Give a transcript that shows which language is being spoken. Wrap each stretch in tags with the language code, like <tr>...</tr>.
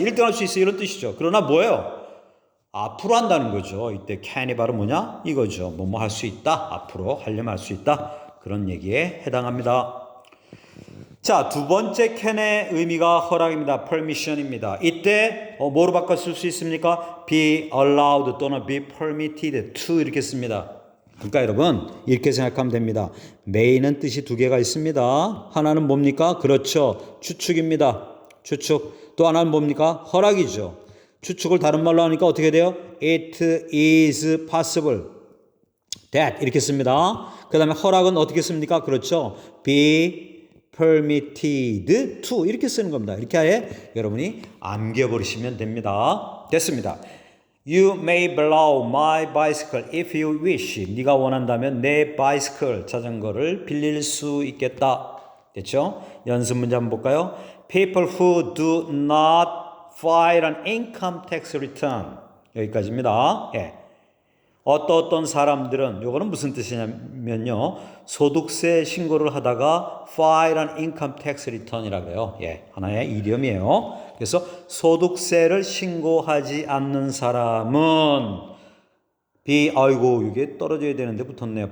<ko>1등 할 수 있어. 이런 뜻이죠. 그러나 뭐예요? 앞으로 한다는 거죠. 이때 can이 바로 뭐냐? 이거죠. 뭐뭐 할 수 있다. 앞으로 하려면 할 수 있다. 그런 얘기에 해당합니다. 자, 두 번째 can의 의미가 허락입니다. permission입니다. 이때 뭐로 바꿔 쓸 수 있습니까?</ko> <en>be allowed 또는 be permitted to</en> <ko>이렇게 씁니다. 그러니까 여러분 이렇게 생각하면 됩니다. may는 뜻이 두 개가 있습니다. 하나는 뭡니까? 그렇죠. 추측입니다. 추측. 또 하나는 뭡니까? 허락이죠. 추측을 다른 말로 하니까 어떻게 돼요?</ko> <en>It is possible that</en> <ko>이렇게 씁니다. 그 다음에 허락은 어떻게 씁니까? 그렇죠.</ko> <en>be permitted to</en> <ko>이렇게 쓰는 겁니다. 이렇게 아예 여러분이 암겨버리시면 됩니다. 됐습니다.</ko> <en>You may borrow my bicycle if you wish.</en> <ko>네가 원한다면 내 bicycle 자전거를 빌릴 수 있겠다. 됐죠? 연습 문제 한번 볼까요?</ko> <en>People who do not file an income tax return.</en> <ko>여기까지입니다. 예. 어떤 사람들은 요거는 무슨 뜻이냐면요. 소득세 신고를 하다가</ko> <en>file an income tax return</en> <ko>이라고 해요. 예, 하나의 이디엄이에요. 그래서 소득세를 신고하지 않는 사람은 아이고 이게 떨어져야 되는데 붙었네요.</ko>